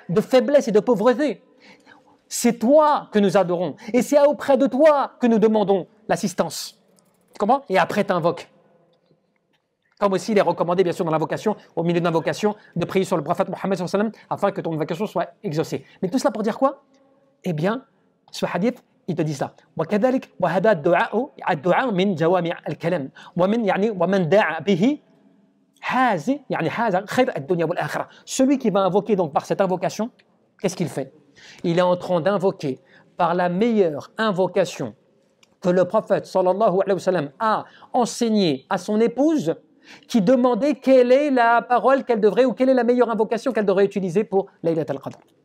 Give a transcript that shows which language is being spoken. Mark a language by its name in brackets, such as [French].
[French] De faiblesse et de pauvreté. C'est toi que nous adorons et c'est auprès de toi que nous demandons l'assistance. Tu comprends? Et après tu invoques. Comme aussi il est recommandé bien sûr dans l'invocation, au milieu de l'invocation, de prier sur le prophète Mohammed sallallahu alayhi wa sallam afin que ton invocation soit exaucée. Mais tout cela pour dire quoi? Eh bien, ce hadith, il te dit ça. [Arabic] وكذلك وهذا الدعاء من جوامع الكلام ومن دعا به هذا خير الدنيا والآخرة. [French] Celui qui va invoquer donc par cette invocation, qu'est-ce qu'il fait? Il est en train d'invoquer par la meilleure invocation que le prophète sallallahu alayhi wa sallam a enseigné à son épouse, qui demandait quelle est la parole qu'elle devrait, ou quelle est la meilleure invocation qu'elle devrait utiliser pour Laylat al-Qadr.